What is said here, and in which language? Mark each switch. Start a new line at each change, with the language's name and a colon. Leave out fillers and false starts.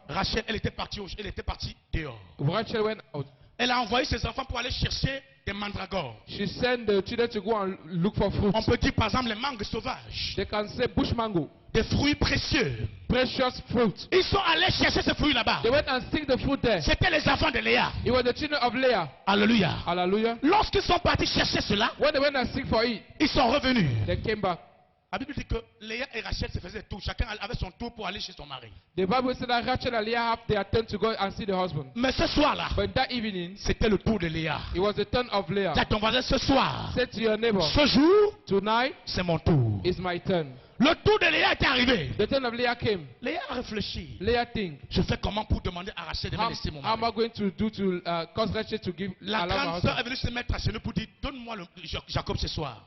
French: Rachel, elle était partie dehors.
English: Rachel went out.
French: Elle a envoyé ses enfants pour aller chercher des mandragores.
English: She sent the children to go and look for fruit.
French: On peut dire par exemple les mangues sauvages.
English: They can say bush mango,
French: Des fruits précieux.
English: precious fruit.
French: Ils sont allés chercher ces fruits là-bas.
English: They went and seek the fruit there.
French: C'était les enfants de Léa.
English: It was the children of Leah.
French: Alléluia.
English: Hallelujah.
French: Lorsqu'ils sont partis chercher cela,
English: When they went and seek for it,
French: ils sont revenus.
English: they came back.
French: La Bible dit que Léa et Rachel se faisaient tout. Chacun avait son tour pour aller chez son mari.
English: The Bible said that Rachel and Leah have their turn to go and see the husband.
French: Mais ce soir-là,
English: But that evening,
French: c'était le tour de Léa.
English: it was the turn of Leah.
French: Dis à ton voisin, ce soir,
English: Say to your neighbor,
French: ce jour,
English: tonight
French: c'est mon tour.
English: is my turn.
French: Le tour de Léa est arrivé.
English: The turn of Leah came.
French: Léa a réfléchi.
English: Leah think,
French: Je fais comment pour demander à Rachel de me
English: how
French: laisser mon
English: am
French: mari?
English: I going to do to cause Rachel to give
French: La
English: allow my
French: grande sœur
English: husband?
French: est venue se mettre à genoux pour dire, donne-moi Jacob ce soir.